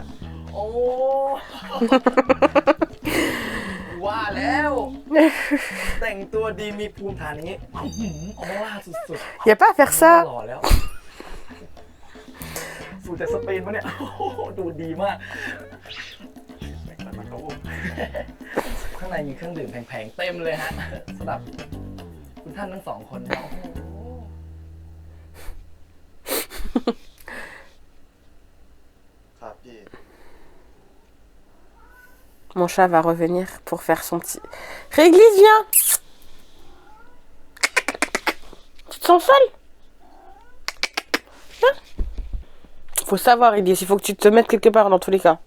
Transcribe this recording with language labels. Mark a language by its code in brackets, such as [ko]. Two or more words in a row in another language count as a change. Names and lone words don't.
[th] โอ้ ว่าแล้ว แต่งตัวดีมีภูมิฐานอย่างนี้ออร่าสุด [fr] Y a pas à faire ๆ ça. [th] หล่อแล้วสูตรจากสเปนปะเนี่ย โอ้โหดูดีมากข้างในมีเครื่องดื่มแพงๆเต็มเลยฮะสำหรับคุณท่านทั้ง2 คนนะโอ้โห ครับพี่ [fr] Mon chat va revenir pour faire son petit... Réglisse, viens. Tu te sens seule? Viens. Faut savoir, Réglisse, il faut que tu te mettes quelque part dans tous les cas.